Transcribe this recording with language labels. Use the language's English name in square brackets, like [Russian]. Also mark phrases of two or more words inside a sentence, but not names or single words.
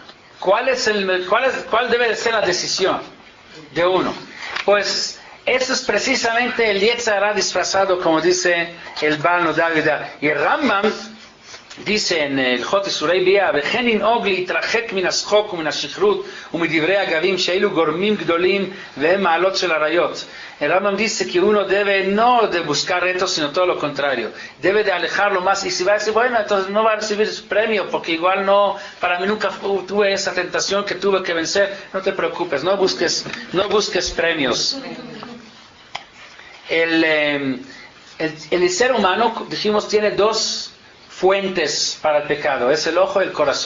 [Spanish] ¿Cuál debe de ser la decisión de uno? Pues eso es precisamente el [Hebrew] יצר הרע [Spanish] disfrazado, como dice el Baal Nodavida. Y el Rambam dice en el Jot [Hebrew] איסורי ביאה, וכן ינהוג להתרחק מן השחוק ומן השכרות ומדברי הגבים שאלו גורמים גדולים והם מעלות של עריות. [Spanish] El Rambam dice que uno debe no de buscar retos, sino todo lo contrario. Debe de alejarlo más. Y si va a decir, bueno, entonces no va a recibir premio, porque igual no, para mí nunca tuve esa tentación que tuve que vencer. No te preocupes, no busques premios. El ser humano, dijimos, tiene dos fuentes para el pecado, es el ojo y el corazón.